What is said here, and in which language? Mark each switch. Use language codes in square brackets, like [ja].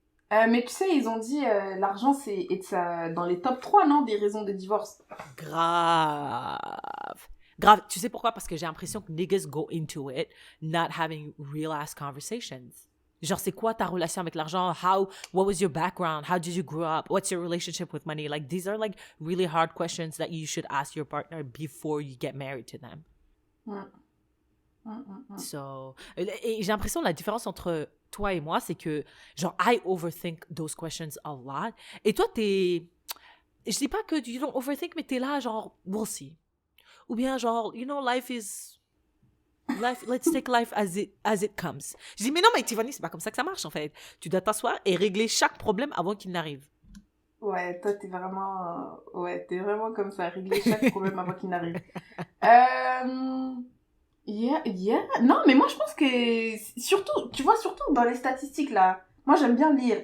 [fr] Mais tu sais, ils ont dit l'argent, c'est dans les top 3, non, des raisons de divorce. Grave. Tu sais pourquoi? Parce que j'ai l'impression que [en] niggas go into it not having real-ass conversations. [fr] Genre, c'est quoi ta relation avec l'argent? [en] What was your background? How did you grow up? What's your relationship with money? Like, these are like really hard questions that you should ask your partner before you get married to them. [fr] So, et j'ai l'impression la différence entre toi et moi, c'est que, genre, [en] I overthink those questions a lot. [fr] Et toi, je dis pas que [en] you don't overthink, [fr] mais t'es là, genre, [en] we'll see. [fr] Ou bien, genre, [en] life is Let's take life as it comes. [fr] Je dis, mais non, mais Tiffany, c'est pas comme ça que ça marche, en fait. Tu dois t'asseoir et régler chaque problème avant qu'il n'arrive. Ouais, toi, t'es vraiment comme ça, régler chaque problème avant qu'il n'arrive. Euh... Yeah. Non, mais moi, je pense que, surtout, tu vois, surtout dans les statistiques, là, moi, j'aime bien lire.